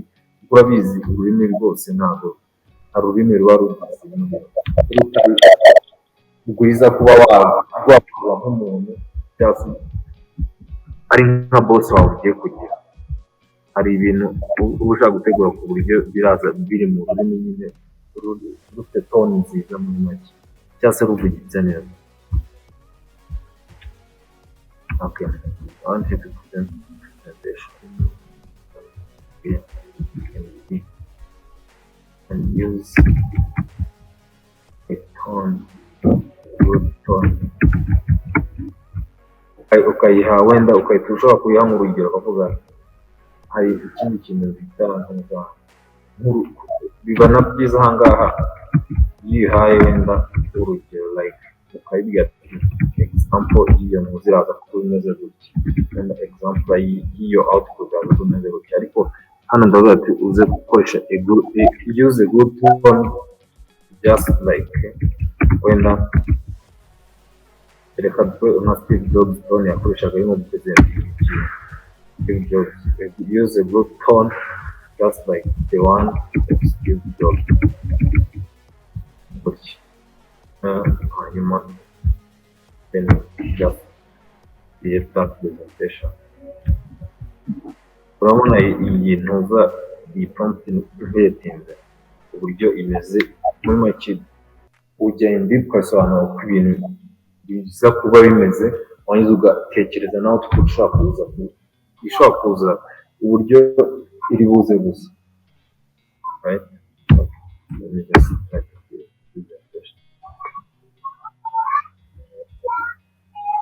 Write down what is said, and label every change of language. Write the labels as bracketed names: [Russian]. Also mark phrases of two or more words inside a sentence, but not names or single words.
[Kinyarwanda] Urabizi ururimi rwose ntabwo hari ururimi ruba rwiza kuba wakuba nk'umuntu cyangwa se ari nka boss wawe ugiye kugira. Hari ibintu uba ushaka gutegura ku buryo biraza biri mu rurimi nyine rufite tone nziza muri make cyangwa se ruvugitse neza. [English] Okay, I want you to present presentation. And use a tone, good tone. [Kinyarwanda] Ukayiha wenda ukahita ushobora kuyiha nk'urugero ukavuga hari ikindi kintu bita biba na byiza ahangaha iyo uyihaye wenda urugero like ukayibwira example y'iyo nkuru ziraza kuba imeze gutya, wenda example y'iyo output yaza kuba imeze gutya, ariko hano ndavuga ati uze gukoresha [English] use a good tone, just like [Kinyarwanda] wenda reka nka Steve Jobs tone yakoreshaga arimo gupresenta Steve Jobs. [English] Use a good tone just like the one of Steve Jobs. Hanyuma then just create that presentation. [Kinyarwanda] Urabona iyi ntuza, iyi prompt ntiyatinze uburyo imeze muri make, ugenda ukasobanura uko ibintu biza kuba bimeze, wangiza ugatekereza nawe ishobora kuza uburyo iri buze gusa, [English] right? Let me just type presentation.